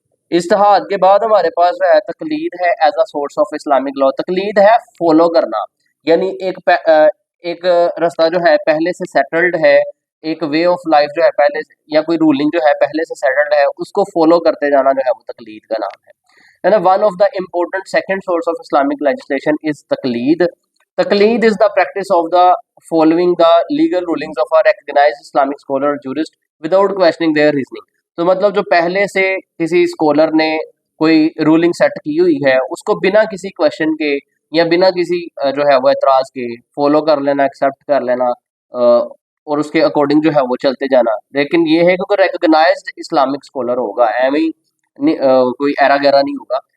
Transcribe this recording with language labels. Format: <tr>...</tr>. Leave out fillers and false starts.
<ur>اجتہاد کے بعد ہمارے پاس جو ہے تقلید ہے</ur> <en>As a source of Islamic law.</en> <ur>تقلید ہے فالو کرنا, یعنی ایک رستہ جو ہے پہلے سے سیٹلڈ ہے, ایک وے آف لائف جو ہے پہلے یا کوئی رولنگ جو ہے پہلے سے سیٹلڈ ہے اس کو فالو کرتے جانا جو ہے وہ تقلید کا نام ہے.</ur> <en>One of the important second source of Islamic legislation is تقلید. تقلید is the practice of the following the legal rulings of a recognised Islamic scholar jurist without questioning their reasoning.</en> <ur>تو مطلب جو پہلے سے کسی اسکالر نے کوئی رولنگ سیٹ کی ہوئی ہے اس کو بنا کسی کویشچن کے یا بنا کسی جو ہے وہ اعتراض کے فالو کر لینا, ایکسیپٹ کر لینا اور اس کے اکارڈنگ جو ہے وہ چلتے جانا. لیکن یہ ہے کہ کوئی ریکگنائزڈ اسلامک اسکالر ہوگا, کوئی ایرا گیرا نہیں ہوگا.</ur>